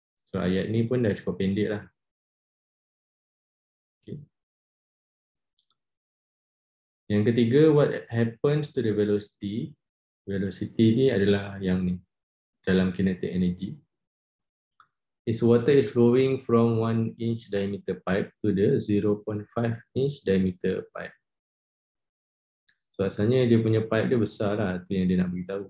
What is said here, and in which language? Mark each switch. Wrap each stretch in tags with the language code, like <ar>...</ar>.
<ms>So ayat ni pun dah cukup pendek lah. Okay. Yang ketiga,</ms> <en>what happens to the velocity?</en> <ms>Velocity ni adalah yang ni dalam kinetic energy.</ms> <en>Is water is flowing from 1 inch diameter pipe to the 0.5 inch diameter pipe.</en> <ms>So asalnya dia punya pipe dia besar lah, tu yang dia nak beritahu.</ms>